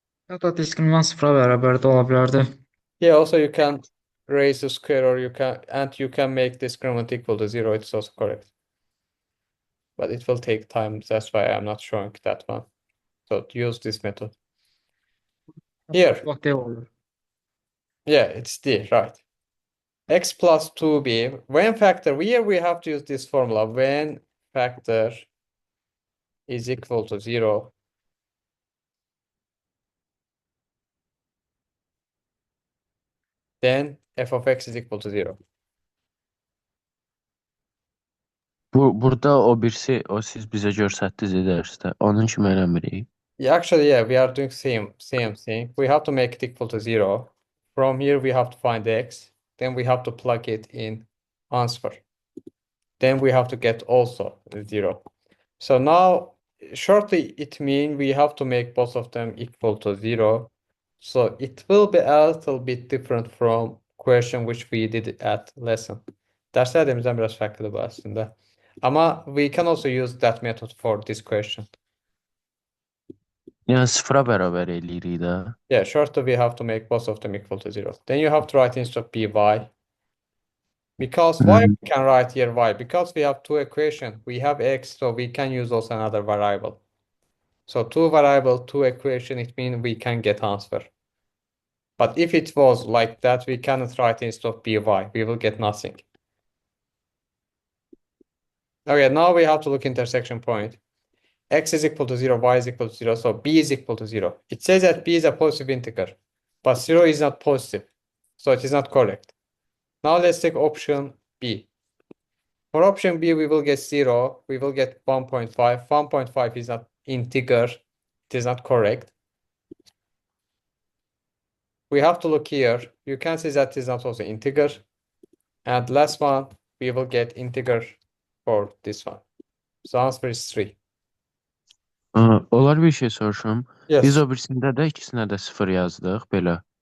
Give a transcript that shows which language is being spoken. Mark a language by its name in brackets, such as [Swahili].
[Azerbaijani] Ya da diskriminant sıfıra bərabər də ola bilərdi. [English] Yeah, also you can raise the square, or you can make discriminant equal to 0. It's also correct. But it will take time. That's why I'm not showing that one. So use this method. Here. [Azerbaijani] Bax deyə olur. [English] Yeah, it's D, right. X plus 2b. When factor, here we have to use this formula. When factor is equal to 0, then f of x is equal to 0. [Azerbaijani] Burada o birisi, o siz bizə göstərdiniz dərsdə. Onun kimi eləmirik. [English] Yeah, actually, yeah, we are doing same thing. We have to make it equal to 0. From here, we have to find x. Then we have to plug it in answer. Then we have to get also 0. So now, shortly, it means we have to make both of them equal to 0. So it will be a little bit different from question which we did at lesson. [Turkish] Derslerimizden biraz farklı bu aslında. Ama [English] we can also use that method for this question. [Azerbaijani] Yəni sıfıra bərabər eləyirik də. [English] Yeah, shortly we have to make both of them equal to 0. Then you have to write instead of by. Because why we can write here y? Because we have two equations. We have x, so we can use also another variable. So two variable, two equation, it means we can get answer. But if it was like that, we cannot write instead of by. We will get nothing. Okay, now we have to look intersection point. X is equal to 0, y is equal to 0, so b is equal to 0. It says that b is a positive integer, but 0 is not positive, so it is not correct. Now let's take option B. For option B, we will get 0, we will get 1.5. 1.5 is not integer, it is not correct. We have to look here. You can see that it is not also integer. And last one, we will get integer for this one. So answer is 3. [Azerbaijani] Olar bir şey soruşum. [English] Yes. [Azerbaijani] Biz o birisində də ikisinə də 0 yazdıq belə.